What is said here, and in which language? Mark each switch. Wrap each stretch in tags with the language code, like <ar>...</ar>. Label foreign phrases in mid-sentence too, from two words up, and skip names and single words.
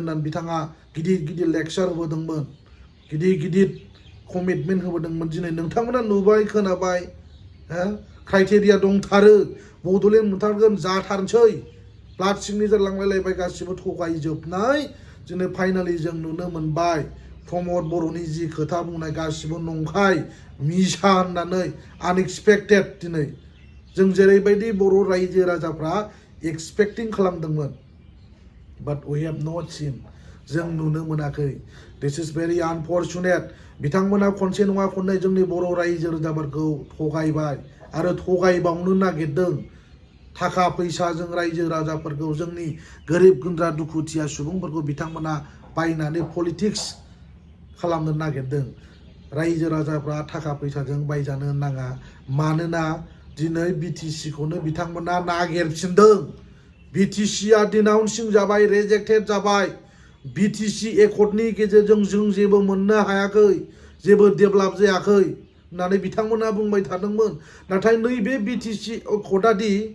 <brx>होननानै बिथाङा गिदिर गिदिर लेक्सार होबोदोंमोन गिदिर गिदिर कमिटमेन्ट होबोदोंमोन दिनै नोंथांमोना नुबाय खोनाबाय क्राइटेरिया दंथारो बड'लेण्ड मोनथारगोन जाथारनोसै</brx> <en>blood signature</en> <brx>लांलायलायबाय गासिबो थगायजोबनाय दिनै फाइनालि जों नुनो मोनबाय प्रमद बर'नि जि खोथा बुंनाय गासिबो नंखाय मिसा होननानै आनएक्सपेक्टेड दिनै जों जेरैबायदि बर' रायजो राजाफ्रा एक्सपेक्टिं खालामदोंमोन</brx> <en>but we have not seen</en> <brx>जों नुनो मोनाखै</brx> <en>this is very unfortunate</en> <brx>बिथांमोना खनसे नङा खननै जोंनि बर' रायजो राजाफोरखौ थगायबाय आरो थगायबावनो नागिरदों थाखा फैसाजों रायजो राजाफोरखौ जोंनि गोरिब गुन्द्रा दुखुथिया सुबुंफोरखौ बिथांमोना बायनानै पलिटिक्स खालामनो नागिरदों रायजो राजाफ्रा थाखा फैसाजों बायजानो नाङा मानोना दिनै बिटिसि खौनो बिथांमोना नागिरफिनदों बिटिसिआ डिनाउन्सिं जाबाय रिजेक्टेड जाबाय बिटिसि एकर्डनि गेजेरजों जों जेबो मोननो हायाखै जेबो डेभेलप जायाखै होननानै बिथांमोना बुंबाय थादोंमोन नाथाय नैबे बिटिसि एकर्डआदि</brx>